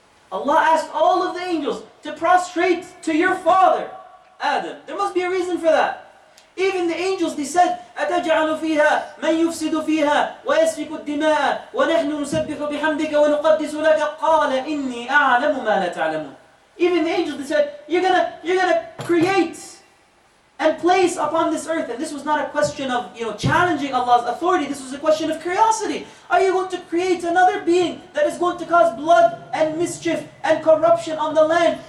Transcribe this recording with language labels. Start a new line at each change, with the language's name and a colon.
English: Allah asked all of the angels to prostrate to your father, Adam. There must be a reason for that. Even the angels, they said,
Arabic: أَتَجْعَلُ فِيهَا مَنْ يُفْسِدُ فِيهَا وَيَسْفِكُ الدِّمَاءَ وَنَحْنُ نُسَبِّحُ بِحَمْدِكَ وَنُقَدِّسُ لَكَ قَالَ إِنِّي أَعْلَمُ مَا لَا تَعْلَمُونَ.
English: Even the angels, they said, you're gonna create and place upon this earth. And this was not a question of challenging Allah's authority. This was a question of curiosity. Are you going to create another being that is going to cause blood and mischief and corruption on the land?